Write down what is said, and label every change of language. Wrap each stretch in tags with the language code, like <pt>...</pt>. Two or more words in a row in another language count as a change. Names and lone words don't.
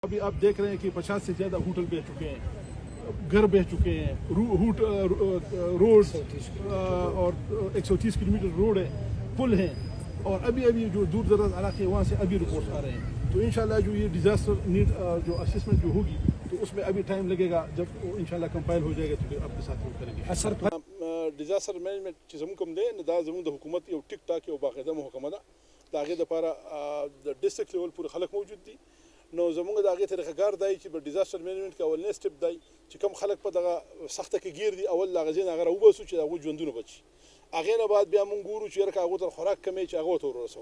<ur>ابھی آپ دیکھ رہے ہیں کہ 50 سے زیادہ ہوٹل بہہ چکے ہیں، گھر بہہ چکے ہیں، روڈ اور 130 کلومیٹر روڈ ہے، پل ہیں، اور ابھی ابھی جو دور دراز علاقے وہاں سے ابھی رپورٹس آ رہے ہیں. تو</ur> <ar>إن شاء الله</ar> <ur>جو یہ</ur> <en>disaster need</en> <ur>جو اسیسمنٹ جو ہوگی تو اس میں ابھی ٹائم لگے گا، جب وہ</ur> <ar>إن شاء الله</ar> <ur>کمپائل ہو جائے گا تو پھر آپ کے ساتھ وہ کریں گے. سر</ur> <en>disaster management</en> <ps>چې زموږ کوم دی نو دا زموږ د حکومت یو ټیک ټاک یو باقاعده محکمه ده. د هغې دپاره د</ps> <en>district level</en> <ps>پورې خلک موجود دي. نو زموږ د هغې طریقه کار دی چې په</ps> <en>disaster management</en> <ps>کې اولنی سټپ دی چې کوم خلک په دغه سخته کې ګیر دي، اول د هغه ځای نه هغه راوباسو چې د هغوی ژوندونه بچي. هغې نه بعد بیا موږ ګورو چې یاره که هغو ته خوراک کمی چې هغه ورته ورسوو.</ps>